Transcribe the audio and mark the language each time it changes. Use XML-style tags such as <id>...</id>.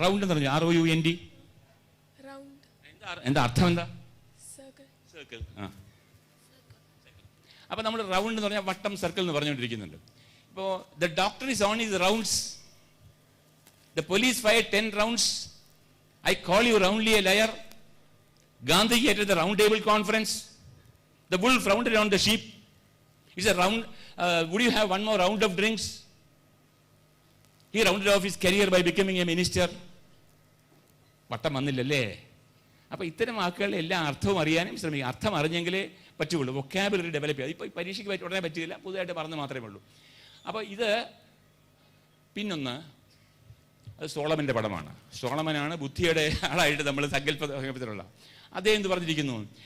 <ml>Round എന്ന് പറഞ്ഞു ROUND. എന്താ അർത്ഥം? എന്താ? സർക്കിൾ. അപ്പൊ നമ്മൾ റൗണ്ട് എന്ന് പറഞ്ഞാൽ വട്ടം, സർക്കിൾ എന്ന് പറഞ്ഞുകൊണ്ടിരിക്കുന്നുണ്ട്. ഇപ്പോ</ml> <en>The doctor is on his rounds. The police fired 10 rounds. I call you roundly a liar. Gandhi at the round table conference. The wolf rounded on the sheep. It's a round. Would you have one more round of drinks? He rounded off his career by becoming a minister.</en> <ml>വട്ടം വന്നില്ലല്ലേ? അപ്പോൾ ഇത്തരം വാക്കുകളുടെ എല്ലാ അർത്ഥവും അറിയാനും ശ്രമിക്കുക. അർത്ഥം അറിഞ്ഞെങ്കിലേ പറ്റുള്ളൂ. വൊക്കാബുലറി ഡെവലപ്പ് ചെയ്യുക. ഇപ്പോൾ പരീക്ഷയ്ക്ക് ഉടനെ പറ്റില്ല, പുതുതായിട്ട് പറഞ്ഞ് മാത്രമേ ഉള്ളൂ. അപ്പോൾ ഇത് പിന്നൊന്ന്, അത് സോളമൻ്റെ പടമാണ്. സോളമനാണ് ബുദ്ധിയുടെ ആളായിട്ട് നമ്മൾ സങ്കല്പത്തിലുള്ള. അദ്ദേഹം എന്ത് പറഞ്ഞിരിക്കുന്നു?</ml>